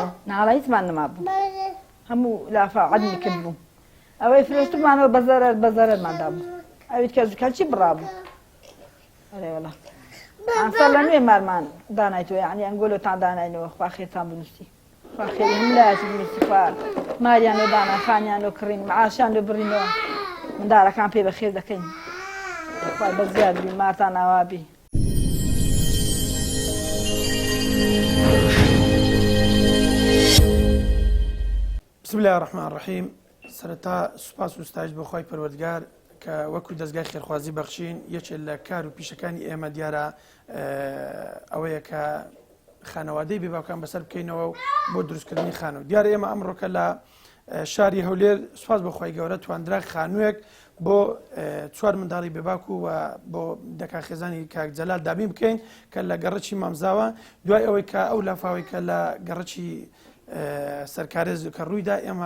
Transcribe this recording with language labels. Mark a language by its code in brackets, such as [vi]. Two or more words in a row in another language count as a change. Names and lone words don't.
[ckb] ناڵە هیچمان نەما بوو هەموو لافا عەدمی کرد بوو ئەوەی فرۆشتمانەوە بەزەرماندا بوو ئەویت کەچی بڕابوو ئەرێوەڵا ئەستا لە نوێ مارمان دانایتەوە یعنی ئەنگۆلۆتان داناینەوە خوا خێرتان بنووسی خوا خێری هەموو لایەکی بنووسی خوا ماریان لۆ دانا خانیان لۆ کڕین معاشیان لۆ بڕینەوە منداڵەکان پێ بەخێر دەکەین خوای بەزیاد بی مارتان ئاوابی. [ar] بسم الله الرحمن الرحيم [ckb] سرتا سوپاس و ستایش بۆ خۆی پەروەردگار کە وەکو دەستگای خێرخوازی بەخشین یەکێک لە کار و پیشەکانی ئێمە دیارە ئەوەیە کە خانەوادەی بێباوکان بەسەر بکەینەوە بۆ دروستکردنی خانەوە. دیارە ئێمە ئەمڕۆکە لە شاری هەولێر سوپاس بەخوای گەورە تواندرا خانوویەک بۆ 4 منداڵی بێباک و بۆ دەکا خێزانی کاک جەلال دابین بکەین کە لە گەڕەکی مامزاوە دوای ئەوەی کە ئەو لافاوی کە لە گەڕەکی سەرکارێز کە ڕوویدا ئێمە